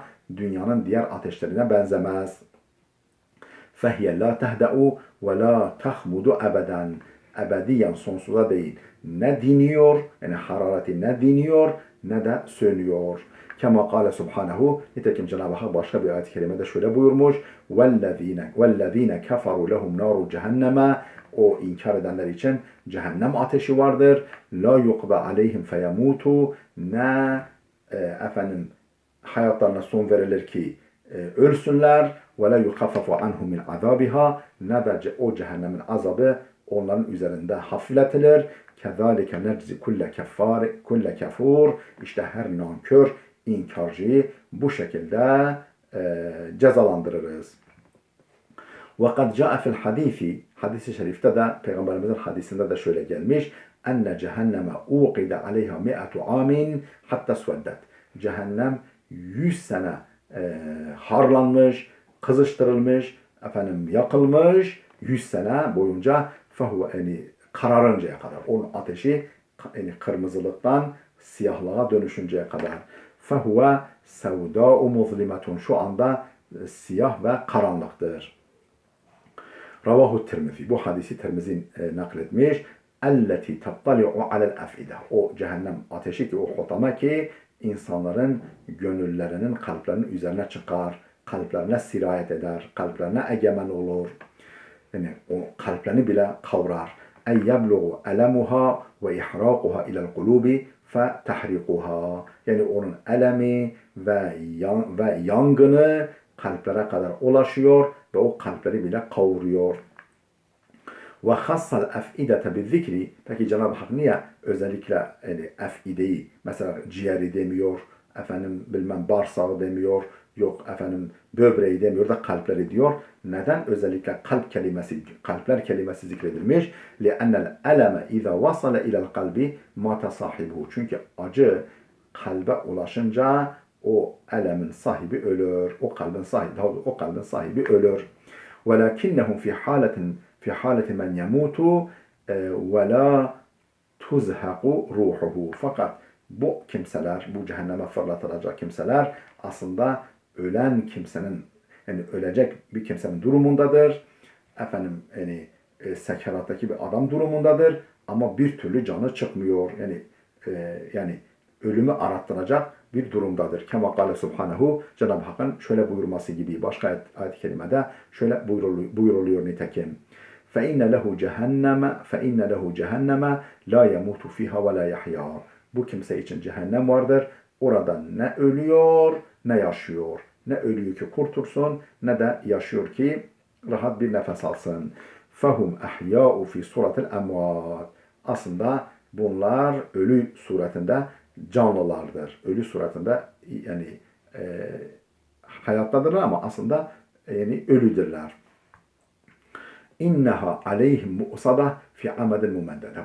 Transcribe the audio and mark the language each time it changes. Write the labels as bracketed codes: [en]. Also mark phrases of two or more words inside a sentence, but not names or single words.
[tr] Dünyanın diğer ateşlerine benzemez. [ar] فهي لا تهدأ ولا تخمد أبدا. [tr] Ebediyen, sonsuza değil. Ne diniyor, yani harareti ne diniyor, ne de sönüyor. [ar] كما قال سبحانه. [tr] Nitekim Cenab-ı Hak başka bir ayet-i kerimede şöyle buyurmuş. [ar] وَالَّذ۪ينَ كَفَرُوا لَهُمْ نَارُ cehenneme. [tr] O inkar edenler için cehennem ateşi vardır. [ar] لا يقضى عليهم فيموتوا. [tr] Ne hayatlarına son verilir ki ölsünler. [ar] ولا يخفف عنهم من عذابها. [tr] Ne de o cehennemin azabı onların üzerinde hafifletilir. [ar] كذلك نجزي كل كفور. [tr] İşte her nankör, inkarcıyı bu şekilde cezalandırırız. [ar] وَقَدْ جَاءَ فِي الْحَدِيثِ. [tr] Hadis-i şerifte de, Peygamberimizin hadisinde de şöyle gelmiş. [ar] اَنَّ جَهَنَّمَ اُوْقِدَ عَلَيْهَا مِئَةُ عَامٍ حَتَّى سْوَدَّتْ. [tr] Cehennem 100 sene harlanmış, kızıştırılmış, yakılmış, 100 sene boyunca kararıncaya kadar. Onun ateşi kırmızılıktan siyahlığa dönüşünceye kadar. [ar] فَهُوَ سَوْدَاءُ مُظْلِمَةٌ. [tr] Şu anda siyah ve karanlıktır. [ar] Ravahu Tirmizi. [tr] Bu hadisi Tirmizi nakletmiş. [ar] اَلَّتِي تَطَّلِعُ عَلَى الْاَفْئِدَةِ. [tr] O cehennem ateşi ki, o hutama ki insanların gönüllerinin, kalplerinin üzerine çıkar, kalplerine sirayet eder, kalplerine egemen olur. Yani o kalplerini bile kavrar. [ar] اَنْ يَبْلُغُ أَلَمُهَا وَإِحْرَاقُهَا إِلَى الْقُلُوبِ فَتَحْرِقُهَا. [tr] Yani onun elemi ve yangını kalplere kadar ulaşıyor ve o kalpleri bile kavuruyor. [ar] وخص الأفئدة بالذكر. [tr] Peki Cenab-ı Hak niye özellikle ef'ideyi, mesela ciğeri demiyor, bağırsağı demiyor, böbreği demiyor da kalpleri diyor. Neden özellikle kalpler kelimesi zikredilmiş? [ar] لِأَنَّ الْأَلَمَ اِذَا وَصَلَ اِلَى الْقَلْبِ مَاتَ صَاحِبُهُ. [tr] Çünkü acı kalbe ulaşınca o elemin sahibi ölür. O kalbin sahibi ölür. [ar] وَلَكِنَّهُمْ في حالة من يموت ولا تزهق روحه. [tr] Fakat bu kimseler, bu cehenneme fırlatılacak kimseler aslında ölen kimsenin, yani ölecek bir kimsenin durumundadır. efendim yani sekerattaki bir adam durumundadır ama bir türlü canı çıkmıyor. Yani ölümü arattıracak bir durumdadır. [ar] كما قال سبحانه, [tr] Cenab-ı Hakk'ın şöyle buyurması gibi başka ayet-i kerimede şöyle buyuruluyor nitekim. [ar] فَاِنَّ لَهُ cehenneme لا يموت فيها ولا يحيى. [tr] Bu kimse için cehennem vardır. Orada ne ölüyor ne yaşıyor. Ne ölüyor ki kurtulsun ne de yaşıyor ki rahat bir nefes alsın. [ar] فَهُمْ اَحْيَاءُ فِي سُورَةِ الْاَمْوَاتِ. [tr] Aslında bunlar ölü suretinde canlılardır. Ölü suretinde yani hayattadırlar ama aslında yani ölüdürler. [ar] إنها عليهم مؤصدة في عمد ممددة.